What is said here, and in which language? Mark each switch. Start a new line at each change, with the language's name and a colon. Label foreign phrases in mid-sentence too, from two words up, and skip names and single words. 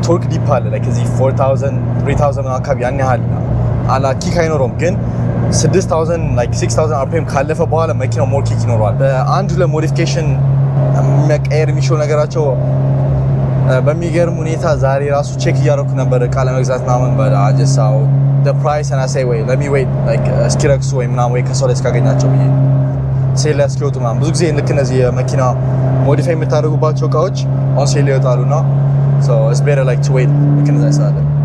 English: torque dip
Amharic: አለ ላይክ እዚህ 4000 3000 አካባቢ ያን ያህል አላ ኪክ አይኖረውም። ግን 6000 ላይክ 6000 RPM ካለፈ በኋላ መኪናው
English: more kick
Amharic: ይኖረዋል። በአንዱ ለሞዲፊኬሽን መቀየር የሚችሉ ነገራቸው በሚገርም ሁኔታ ዛሬ ራሱ ቼክ እያደረኩ ነበር እቃ ለመግዛት ምናምን በአጀሳው
English: the price and I say wait let me wait like
Amharic: እስኪረክሱ ወይ ምናምን ወይ ከሰው ላይ እስካገኛቸው ብዬ ሴል ያስኪወጡ ምናምን ብዙ ጊዜ ልክ እነዚህ የመኪና ሞዲፋይ የምታደርጉባቸው እቃዎች
English: on sale
Amharic: ይወጣሉና
English: so it's better like to wait
Amharic: ልክ እንደዛ ይሳለ